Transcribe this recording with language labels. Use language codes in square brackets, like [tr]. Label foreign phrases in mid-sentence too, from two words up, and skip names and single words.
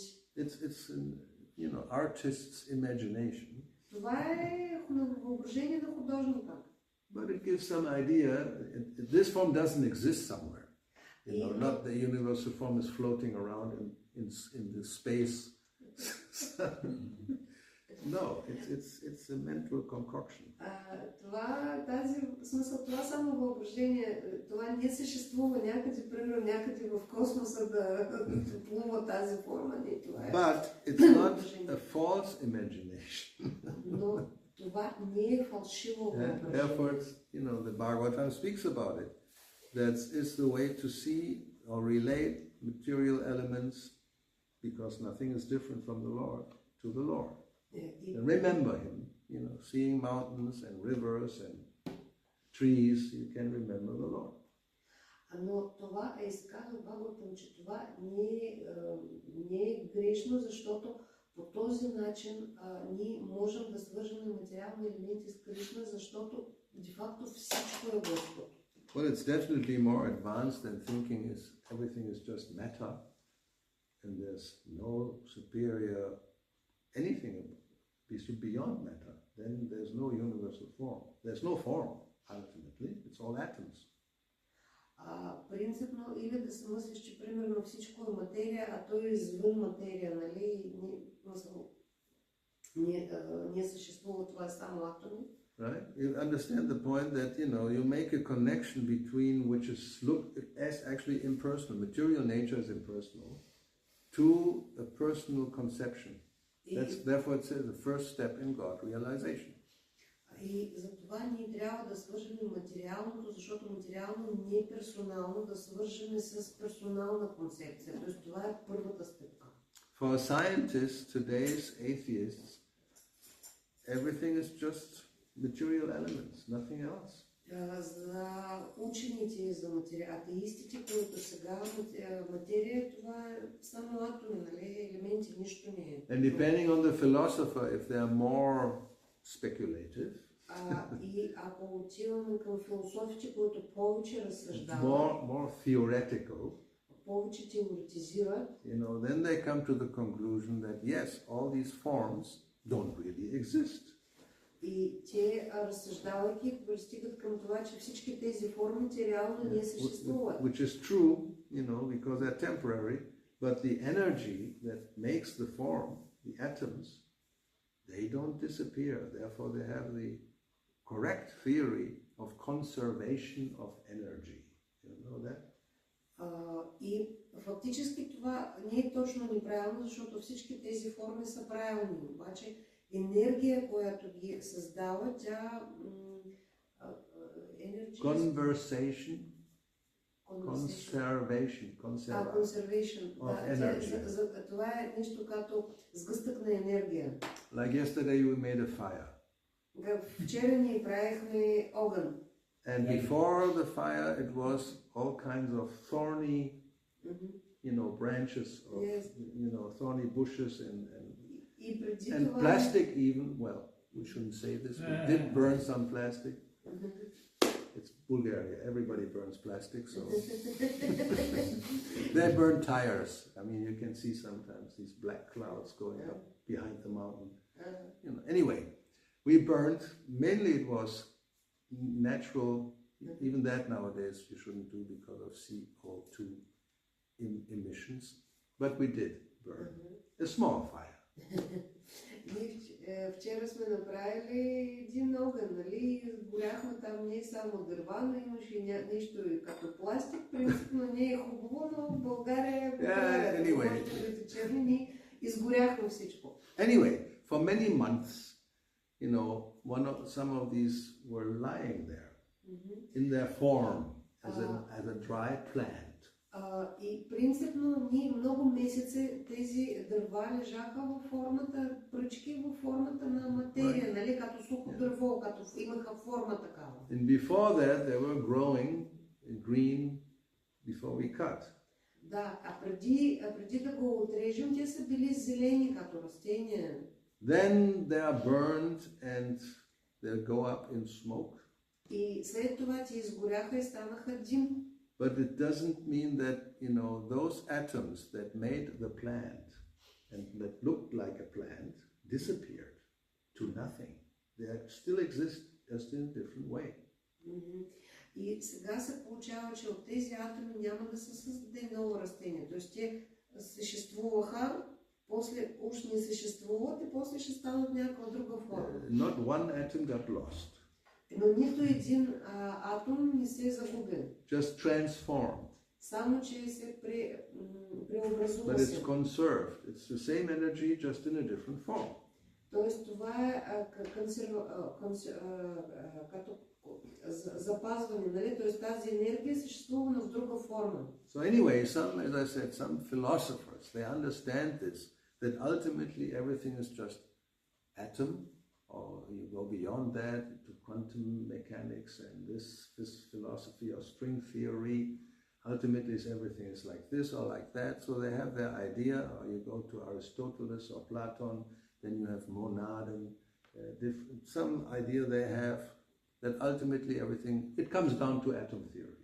[en] It's you know, artist's imagination. [bg] Това е въображение на художника. [en] But it gives some idea. This form doesn't exist somewhere. You know, not the universal form is floating around in the space. No, it's a mental concoction. [bg] Това само въображение, това не съществува някъде, примерно някъде в космоса да плува тази форма. Не, това е. [en] But it's not a false imagination. [bg] Но това не е фалшиво въображение. [en] Therefore, you know, the Bhagavatam speaks about it. That is the way to see or relate material elements, because nothing is different from the Lord, to the Lord. And remember Him, you know, seeing mountains and rivers and trees, you can remember the Lord. [bg] Но това е изказал Бхагаватам, че това не е грешно, защото по този начин ние можем да свържем материални елементи с Кришна, защото де-факто всичко е Господ. [en] Well, it's definitely more advanced than thinking everything is just matter and there's no superior anything beyond matter. Then there's no universal form. There's no form, ultimately. It's all atoms. [bg] Принципно, или да се мислиш, че примерно всичко е материя, а то е извън материя, нали? Не съществува, това е само атоми. [en] Right? You understand the point that, you know, you make a connection between which is as actually impersonal, material nature is impersonal, to a personal conception. Therefore it says the first step in God realization. [bg] И за това ние трябва да свържем материалното, защото материално не е персонално, да свържем с персонална концепция. Тоест това е първата стъпка. [en] For a scientist, today's atheists, everything is just material elements, nothing else. [bg] За учените, за атеистите, които сега материя, това е само атоми, нали, елементи, нищо не е. [en] And depending on the philosopher, if they are more speculative, [bg] и ако отиваме към философите, които повече разсъждават, [en] more theoretical, [bg] повече теоретизират, [en] you know, then they come to the conclusion that yes, all these forms don't really exist. [bg] И те, разсъждавайки, пристигат към това, че всички тези форми реално не съществуват. [en] Which is true, you know, because they're temporary, but the energy that makes the form, the atoms, they don't disappear. Therefore, they have the correct theory of conservation of energy. You know that? [bg] И фактически това не е точно неправилно, защото всички тези форми са правилни. Обаче енергия, която ги създава, тя... [en] Conservation of energy. [bg] Това е нещо като сгъстък на енергия. [en] Like yesterday we made a fire. [bg] Вчера ние правихме огън. [en] And before the fire it was all kinds of thorny, you know, branches of, you know, thorny bushes and plastic even. Well, we shouldn't say this. We did burn some plastic. It's Bulgaria. Everybody burns plastic, so they burn tires. I mean, you can see sometimes these black clouds going up behind the mountain. You know. Anyway, we burned. Mainly it was natural, even that nowadays you shouldn't do because of CO2 emissions, but we did burn a small fire. [bg] Вчера сме направили един огън, нали, горяхме там не само дърва, но имаше нещо като пластик, принципно не е хубаво, но в България черни изгоряхме всичко. [en] Anyway, for many months, you know, some of these were lying there in their form as a dry plant. [bg] И принципно много месеци тези дърва лежаха във формата, пръчки във формата на материя, нали, като сухо дърво, като имаха форма такава. [en] And before that they were growing green before we cut. [bg] Да, а преди да го отрежем, те са били зелени като растения. [en] Then they are burned and they go up in smoke. [bg] И след това те изгоряха и станаха дим. [en] But it doesn't mean that, you know, those atoms that made the plant and that looked like a plant disappeared to nothing. They still exist, just in a different way. [bg] И сега се получава, че от тези атоми няма да се създаде ново растение. Тоест те съществуваха, после уж не съществуват и после ще станат някаква друга форма. [en] Not one atom got lost. [bg] Но нито един атом не се загубил. [en] Just transformed. [bg] Само че се преобразува. [en] But it's conserved. It's the same energy, just in a different form. [bg] Тоест това е като запазване, нали? Тоест тази енергия съществува в друга форма. [en] So anyway, as I said, some philosophers, they understand this, that ultimately everything is just atom, or you go beyond that to quantum mechanics and this philosophy or string theory. Ultimately, everything is like this or like that. So they have their idea, or you go to Aristotle or Platon, then you have monadin, some idea they have that ultimately everything, it comes down to atom theory.